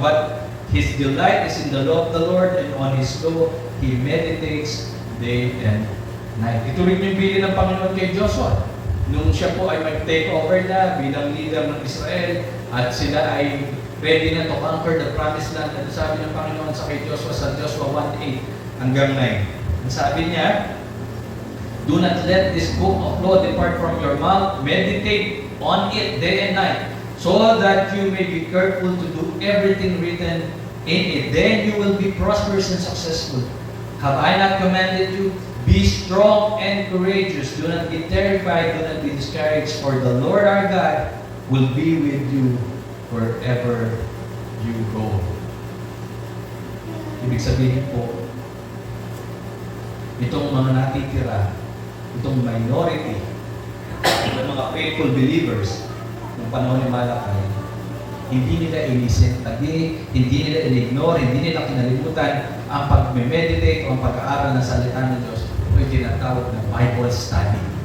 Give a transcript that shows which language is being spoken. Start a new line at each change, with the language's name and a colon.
English: But his delight is in the law of the Lord, and on His law he meditates day and night.
Filipino: Ito rin yung bilin ng Panginoon kay Joshua. Nung siya po ay mag-take over na bilang leader ng Israel, at sila ay ready na
English: to conquer the promised land.
Filipino: At sabi ng Panginoon sa kay Joshua sa Joshua 1:8 hanggang 9. Ang sabi niya,
English: do not let this book of law depart from your mouth. Meditate on it day and night, so that you may be careful to do everything written in it. Then you will be prosperous and successful. Have I not commanded you? Be strong and courageous. Do not be terrified. Do not be discouraged. For the Lord our God will be with you wherever you go.
Filipino: Ibig sabihin po, itong mga natitira, itong minority ng mga faithful believers ng panahon ni Malakay, hindi nila inisentagi, hindi nila in-ignore, hindi nila kinalimutan ang pag-meditate o ang pag-aaral ng salita ng Diyos o yung tinatawag na Bible study.